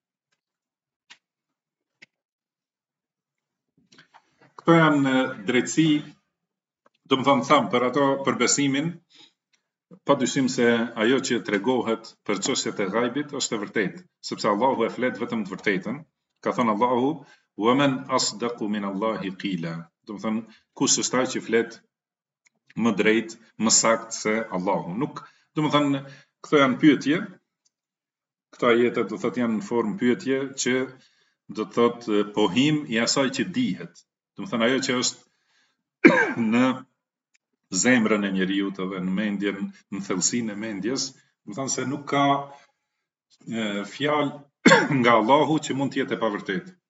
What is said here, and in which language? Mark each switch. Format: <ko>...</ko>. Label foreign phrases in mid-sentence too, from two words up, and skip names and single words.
<sq>Këto janë drejtësi, do të thonë tham për ato për besimin, padyshim se ajo që tregohet për çështjet e ghaibit është e vërtetë, sepse Allahu e flet vetëm të vërtetën. Ka thënë Allahu:</sq> <ar>"ومن أصدق من الله قيلا."</ar> <sq>Do të thonë kush është ai që flet më drejt, më saktë se Allahu. Nuk, do të thonë këto janë pyetje. Këto ajete do thotë janë në formë pyetje që do thotë pohim i asaj që dihet. Do të thonë ajo që është në zemrën e njeriut edhe në mendjen, në thellësinë e mendjes, do të thonë se nuk ka fjalë nga Allahu që mund të jetë e pavërtetë.</sq>